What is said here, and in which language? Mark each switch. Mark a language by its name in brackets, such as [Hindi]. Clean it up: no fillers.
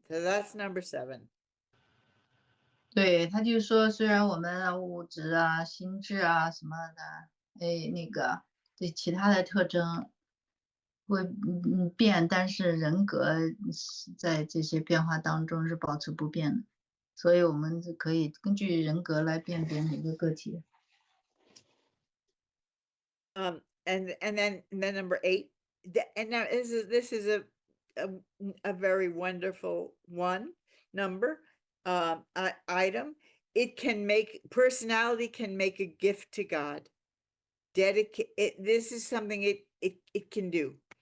[English] So that's number 7. [Chinese] 对，他就说，虽然我们物质啊、心智啊什么的，对其他的特征会变，但是人格在这些变化当中是保持不变的，所以我们是可以根据人格来辨别每个个体。 [English] And then number 8, and now this is a very wonderful number item. Personality can make a gift to God. This is something it can do.